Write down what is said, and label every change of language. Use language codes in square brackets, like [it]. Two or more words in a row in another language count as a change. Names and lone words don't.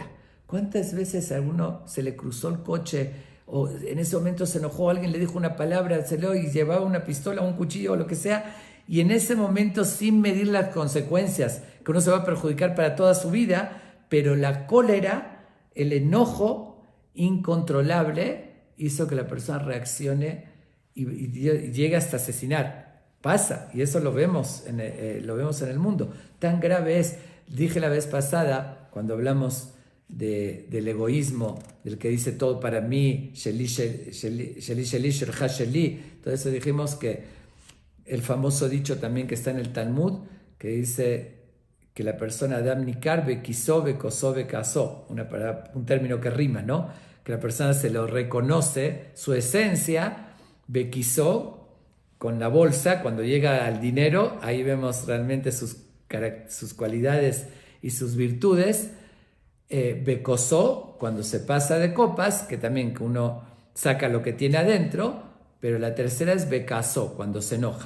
[es] ¿Cuántas veces a uno se le cruzó el coche o en ese momento se enojó, alguien le dijo una palabra, y llevaba una pistola, un cuchillo o lo que sea, y en ese momento sin medir las consecuencias, que uno se va a perjudicar para toda su vida, pero la cólera, el enojo incontrolable hizo que la persona reaccione y llegue hasta asesinar. Pasa, y eso lo vemos en el mundo. Tan grave es, dije la vez pasada, cuando hablamos del egoísmo, del que dice todo para mí, [he] שלי, שלי, שלי, שלי, שלך, שלי. [es] Todo eso dijimos que el famoso dicho también que está en el Talmud, que dice que la persona [he] אדם ניכר בכיסו, בכוסו, בכעסו, [es] un término que rima, ¿no? Que la persona se lo reconoce, su esencia, bekisó, con la bolsa, cuando llega al dinero, ahí vemos realmente sus cualidades y sus virtudes. Bekosó, cuando se pasa de copas, que también que uno saca lo que tiene adentro, pero la tercera es bekasó, cuando se enoja.